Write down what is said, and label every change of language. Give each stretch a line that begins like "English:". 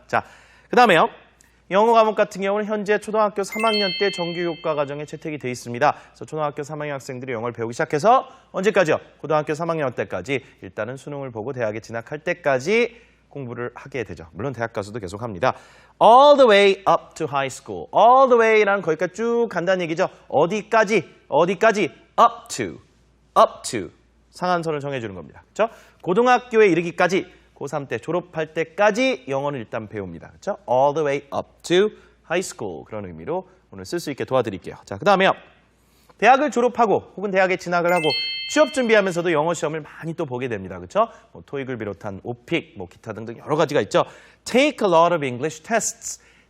Korean: 자, 그다음에요. 영어 과목 같은 경우는 현재 초등학교 3학년 때 정규교과 과정에 채택이 돼 있습니다. 그래서 초등학교 3학년 학생들이 영어를 배우기 시작해서 언제까지요? 고등학교 3학년 때까지 일단은 수능을 보고 대학에 진학할 때까지 공부를 하게 되죠. 물론 대학 가서도 계속 합니다.
English: All the way up to high school. All the way
Korean: 라는 거기까지 쭉 간다는 얘기죠. 어디까지?
English: up to.
Korean: 상한선을 정해주는 겁니다. 그렇죠? 고등학교에 이르기까지, 고3 때 졸업할 때까지 영어는 일단 배웁니다. 그렇죠?
English: All the way up to high school.
Korean: 그런 의미로 오늘 쓸 수 있게 도와드릴게요. 자, 그 다음에요. 대학을 졸업하고 혹은 대학에 진학을 하고 취업 준비하면서도 영어 시험을 많이 또 보게 됩니다. 그렇죠? 뭐 토익을 비롯한 오픽, 뭐 기타 등등 여러 가지가 있죠.
English: Take a lot of English tests.